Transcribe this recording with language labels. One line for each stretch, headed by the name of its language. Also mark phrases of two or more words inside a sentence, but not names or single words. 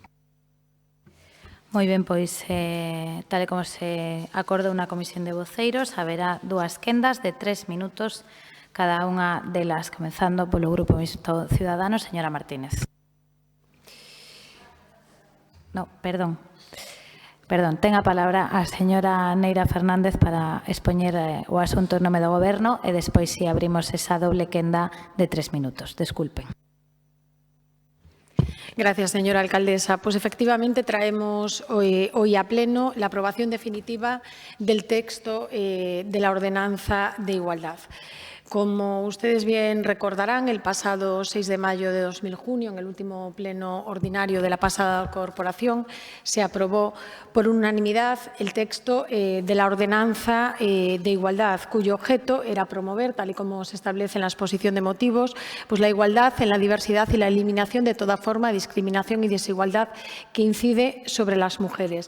Galician: Moi ben, pois, tal e como se acordou na Comisión de Voceiros, haberá 2 quendas de 3 minutos cada unha delas, comenzando polo Grupo Mixto Ciudadanos. Señora Martínez. No, perdón, ten a palabra a señora Neira Fernández para expoñer o asunto en nome do Goberno e despois si abrimos esa doble quenda de 3 minutos. Desculpen.
Spanish: Gracias, señora alcaldesa. Pues efectivamente traemos hoy a pleno la aprobación definitiva del texto de la ordenanza de igualdad. Como ustedes bien recordarán, el pasado 6 de mayo de 2000, en el último pleno ordinario de la pasada corporación, se aprobó por unanimidad el texto de la ordenanza de igualdad, cuyo objeto era promover, tal y como se establece en la exposición de motivos, pues la igualdad en la diversidad y la eliminación de toda forma de discriminación y desigualdad que incide sobre las mujeres.